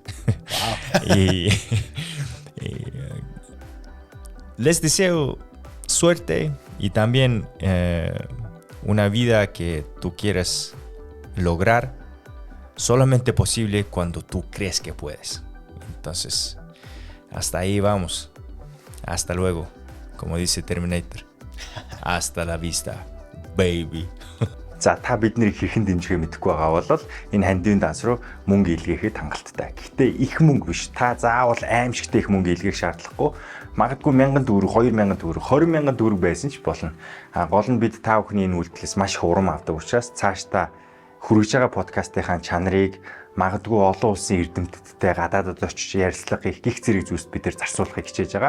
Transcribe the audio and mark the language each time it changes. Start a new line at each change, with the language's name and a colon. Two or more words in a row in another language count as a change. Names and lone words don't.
Spanish: y les deseo suerte y también una vida que tú quieras lograr solamente posible cuando tú crees que puedes. Entonces, hasta ahí vamos. Hasta luego. Como dice Terminator. Hasta la vista, baby.
Mongolian: За та бидний хэрхэн дэмжихээ мэдэхгүй байгаа бол энэ хандивын данс руу мөнгө илгээхэд хангалттай. Гэхдээ их мөнгө биш. Та заавал аимшигтэй их мөнгө илгээх шаардлагагүй. Магадгүй 1000 төгрөг, 2000 төгрөг, 20000 төгрөг байсан ч болно. Гол нь бид та бүхний энэ үйлдэлээс маш их урам авдаг учраас цаашдаа хүргэж байгаа подкастынхаа чанарыг магадгүй олон улсын эрдэмтдтэй гадаадад очиж ярилцлага хийх гих зэрэг зүйлс бид нар зарцуулахыг хичээж байгаа.